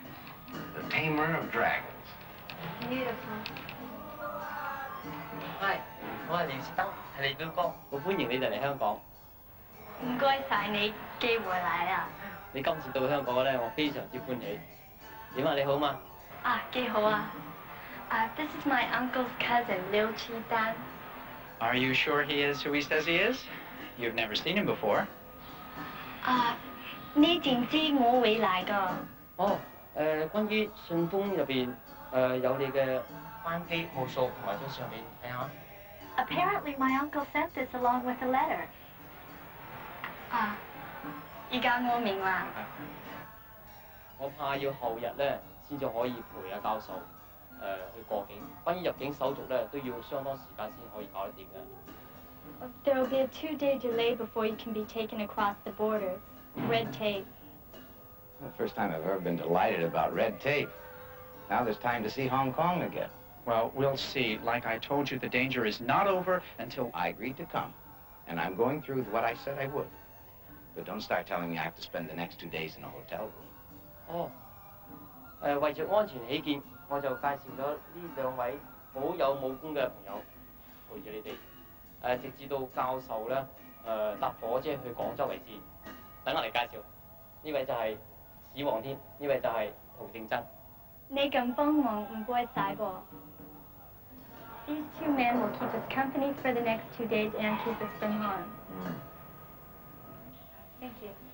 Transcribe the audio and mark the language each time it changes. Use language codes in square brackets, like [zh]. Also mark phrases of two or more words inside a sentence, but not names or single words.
[en] the tamer of dragons. Beautiful. [yue] 係，我係廖士德，係你表哥，好歡迎你哋嚟香港。唔該晒你寄回嚟啊！你今次到香港咧，我非常之歡喜。點啊？你好嘛？啊，幾好啊 [en] ！This is my uncle's cousin, Liu Qi-dan. Are you sure he is who he says he is? You've never seen him before. [yue] 你知唔知我會嚟㗎？哦，關於信封入邊有你嘅班機號數同埋張相片，睇下。 [en] Apparently, my uncle sent this along with a letter. [yue] 而家我明啦。我怕要後日咧先至可以陪阿教授去過境。關於入境手續咧，都要相當時間先可以搞得掂嘅。 [en] There will be a 2-day delay before you can be taken across the border. Red tape. The first time I've ever been delighted about red tape. Now there's time to see Hong Kong again. Well, we'll see. Like I told you, the danger is not over until... I agreed to come, and I'm going through with what I said I would. But don't start telling me I have to spend the next 2 days in a hotel room. [yue] 哦，為著安全起見，我就介紹咗呢兩位好有武功嘅朋友陪住你哋，直至到教授咧搭火車去廣州為止。等我嚟介紹，呢位就係史皇天，呢位就係陶正真。你咁幫忙唔該晒噃。 [en] These 2 men will keep us company for the next 2 days and keep us from harm. Thank you.